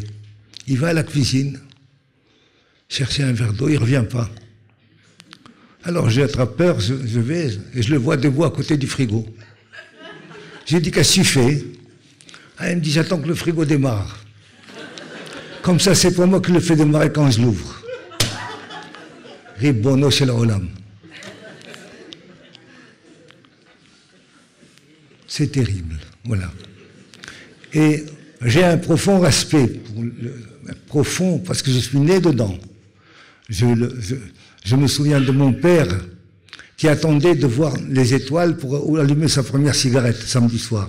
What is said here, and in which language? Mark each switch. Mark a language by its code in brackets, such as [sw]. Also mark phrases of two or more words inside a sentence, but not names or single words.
[fr] Il va à la cuisine, chercher un verre d'eau, il ne revient pas. Alors j'ai attrapeur, je vais, et je le vois debout à côté du frigo. J'ai dit, qu'est-ce que tu fais? Ah, il me dit, j'attends que le frigo démarre. Comme ça, c'est pour moi qui le fait démarrer quand je l'ouvre. [he] רבונו של עולם. [fr] C'est terrible, voilà. Et j'ai un profond respect, profond, parce que je suis né dedans. Je me souviens de mon père qui attendait de voir les étoiles pour allumer sa première cigarette samedi soir.